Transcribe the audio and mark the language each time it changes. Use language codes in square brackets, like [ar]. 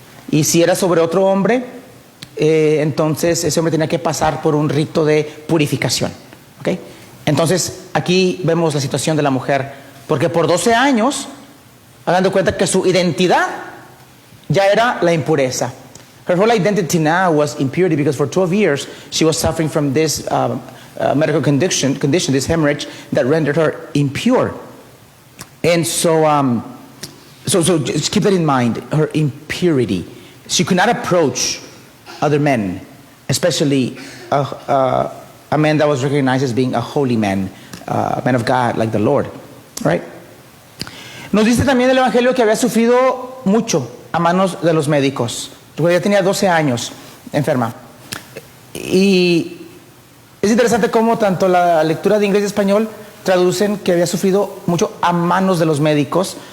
[es] Y si era sobre otro hombre, entonces ese hombre tenía que pasar por un rito de purificación. ¿Okay? Entonces, aquí vemos la situación de la mujer, porque por 12 años, hagan de cuenta que su identidad ya era la impureza. [en] Her whole identity now was impurity, because for 12 years she was suffering from this medical condition, this hemorrhage that rendered her impure. And so just keep that in mind, her impurity. She could not approach other men, especially a man that was recognized as being a holy man, a man of God like the Lord, right? [es] Nos dice también el Evangelio que había sufrido mucho a manos de los médicos. Ella tenía 12 años enferma. Y es interesante cómo tanto la lectura de inglés y español traducen que había sufrido mucho a manos de los médicos.